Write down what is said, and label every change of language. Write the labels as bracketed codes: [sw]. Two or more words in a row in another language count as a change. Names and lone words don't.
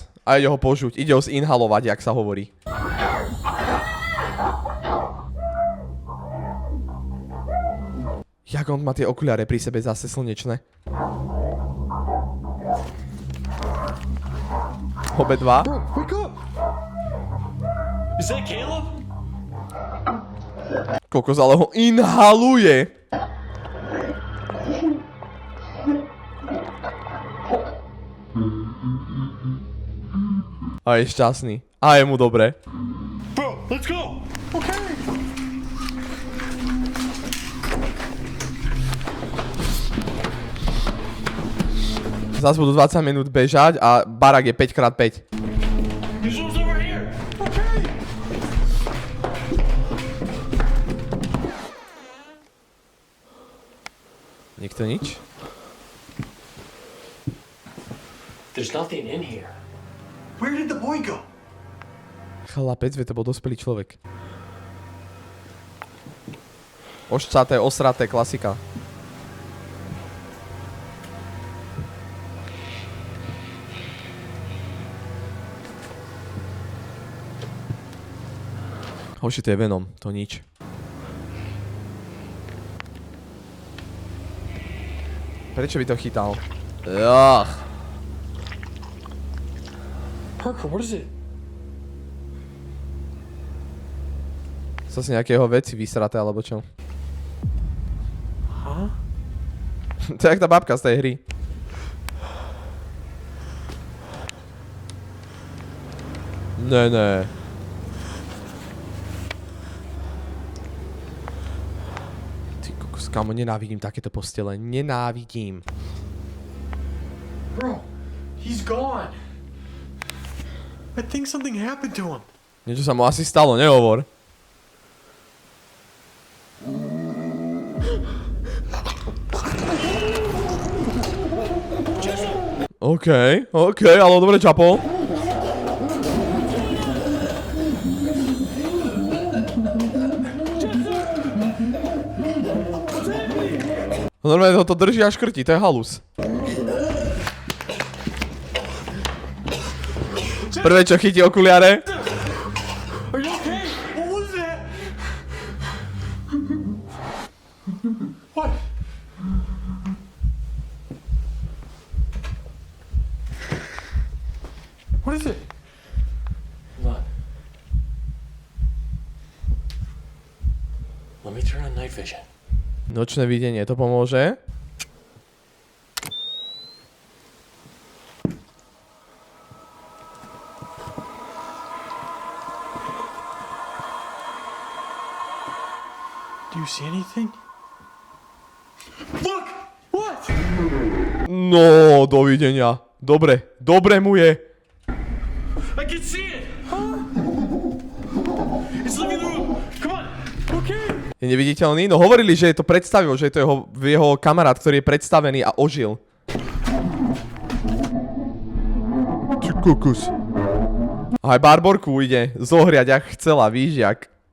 [sk] A ide ho požuť, ide ho zinhalovať, jak sa hovorí. Jak on má tie okuliare pri sebe zase slnečné. Obedva. [en] Bro, wake up! Is that Caleb? [sk] Kokos, ale ho inhaluje. A je šťastný. A je mu dobre. [en] Bro, let's go! [sk] Zas budú 20 minút bežať a barak je 5x5. [en] This one's over here! [sk] Nikto nič? [en] There's nothing in here. Where did the boy go? [sk] Chlapec, vie, to bol dospelý človek. Ošcaté, osraté, klasika. Hoši, to je Venom, to nič. Prečo by to chytal? Ugh. [en] Parker, what is it? [sk] Sú si nejaké jeho veci vysraté, alebo čo? Huh? To je jak tá babka z tej hry. Ne. Ty kokos, kámo, nenávidím takéto postele. Nenávidím. [en] Bro, he's gone. I think something happened to him. [sk] Niečo sa mu asi stalo, nehovor. OK, ale dobre čapol. Normálne ho to drží a škrtí, to je halus. Prvé, čo chytí okuliare. [en] Are you okay? What was that? What? What is it? Hold on. Let me turn on night vision. [sk] Nočné videnie, to pomôže? [en] Do you see anything? Look! What? [sk] No, dovidenia. Dobre mu je. [en] I can see it! It's leaving the room! Come on! Okay. [sk] Je neviditeľný? No hovorili, že je to predstavil, že je to jeho kamarát, ktorý je predstavený a ožil. Ty kukus. A aj Barborku ide zohriať, jak chcela, víš, jak.